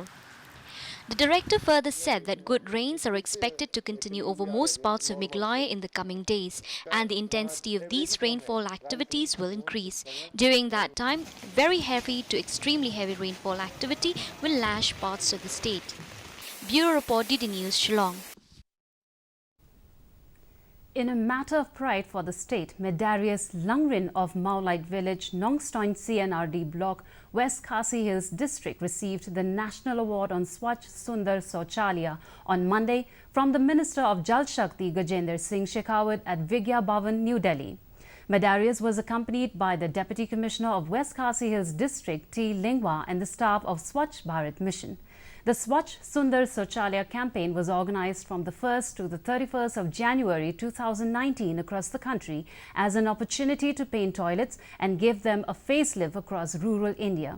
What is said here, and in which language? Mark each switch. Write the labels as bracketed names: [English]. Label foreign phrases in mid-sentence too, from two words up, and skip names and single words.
[English] The director further said that good rains are expected to continue over most parts of Meghalaya in the coming days, and the intensity of these rainfall activities will increase. During that time, very heavy to extremely heavy rainfall activity will lash parts of the state. Bureau Report, DD News, Shillong. In a matter of pride for the state, Medarius Langrin of Maulite Village, Nongstoin CNRD Block, West Khasi Hills District received the National Award on Swachh Sundar Sauchalaya on Monday from the Minister of Jal Shakti Gajendra Singh Shekhawat at Vigya Bhavan, New Delhi. Medarius was accompanied by the Deputy Commissioner of West Khasi Hills District, T. Lingwa, and the staff of Swachh Bharat Mission. The Swachh Sundar Sauchalaya campaign was organized from the 1st to the 31st of January 2019 across the country as an opportunity to paint toilets and give them a facelift across rural India.